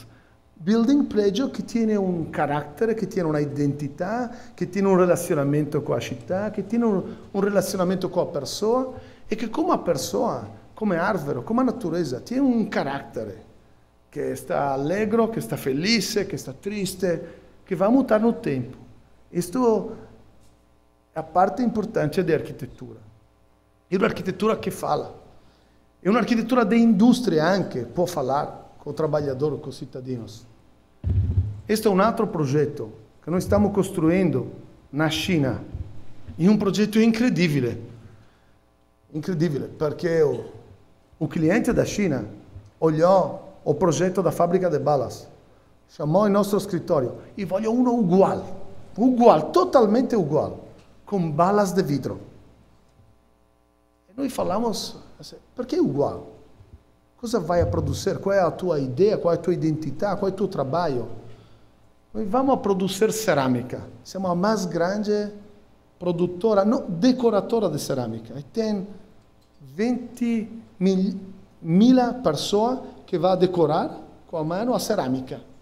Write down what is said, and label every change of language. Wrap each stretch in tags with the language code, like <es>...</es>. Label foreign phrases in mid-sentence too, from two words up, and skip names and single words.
<pt>Building prédio que tem um caráter, que tem uma identidade, que tem um relacionamento com a città, que tem um relacionamento com a pessoa, e que como a pessoa, como a árvore, como a natureza, tem um caráter que está alegre, que está feliz, que está triste, que vai mudar no tempo. Isto é a parte importante da arquitetura. É uma arquitetura que fala. É uma arquitetura de indústria anche, può falar com o trabalhador, com os cidadãos. Este é um outro projeto que nós estamos construindo na China. E um projeto incrível. Incrível, porque o cliente da China olhou o projeto da fábrica de balas chamou</pt> <it>il nostro scrittorio, e voglio uno uguale, totalmente uguale,</it> <pt>com balas de vidro.</pt> <it>E noi falamos, perché uguale?</it> <pt>Cosa vai a produzir? Qual é a tua ideia? Qual é a tua identidade? Qual é o teu trabalho? Nós vamos a produzir cerâmica. Somos a mais grande produtora, não, decoradora de cerâmica. E tem 20 mil pessoas que vão decorar com a mão a cerâmica.</pt>